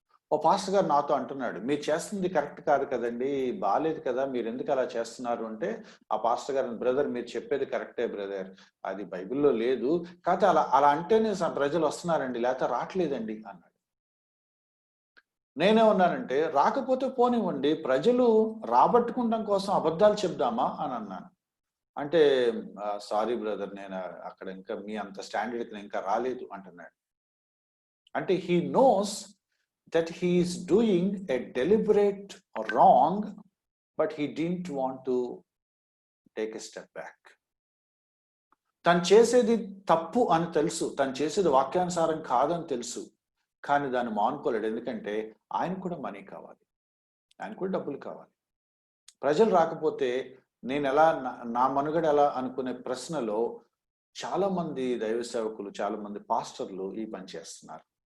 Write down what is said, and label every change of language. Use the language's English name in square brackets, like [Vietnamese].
[Telugu] ఓ pastor గారు నాతో అంటున్నాడు, మీరు చేస్తుంది కరెక్ట్ కాదు కదండి, బాగాలేదు కదా, మీరు ఎందుకు అలా చేస్తున్నారు అంటే, ఆ పాస్టర్ గారు, బ్రదర్ మీరు చెప్పేది కరెక్టే బ్రదర్, అది బైబిల్లో లేదు, కాకపోతే అలా అంటేనే ప్రజలు వస్తున్నారండి, లేకపోతే రావట్లేదండి అన్నాడు. నేనేమన్నానంటే, రాకపోతే పోనివ్వండి, ప్రజలు రాబట్టుకుంటాం కోసం అబద్ధాలు చెప్దామా అని అన్నాను. అంటే సారీ బ్రదర్, నేను అక్కడ ఇంకా మీ అంత స్టాండర్డ్కి నేను ఇంకా రాలేదు అంటున్నాడు. అంటే he knows [English] that he is doing a deliberate wrong, but he didn't want to take a step back. [Telugu] తను చేసేది తప్పు అని తెలుసు, తను చేసేది వాక్యానుసారం కాదని తెలుసు, కానీ దాన్ని మానుకోలేడు. ఎందుకంటే ఆయన కూడా మనీ కావాలి, ఆయన కూడా డబ్బులు కావాలి. ప్రజలు రాకపోతే నేను ఎలా, నా మనుగడ ఎలా అనుకునే ప్రశ్నలో చాలా మంది దైవ సేవకులు, చాలా మంది పాస్టర్లు ఈ పని చేస్తున్నారు.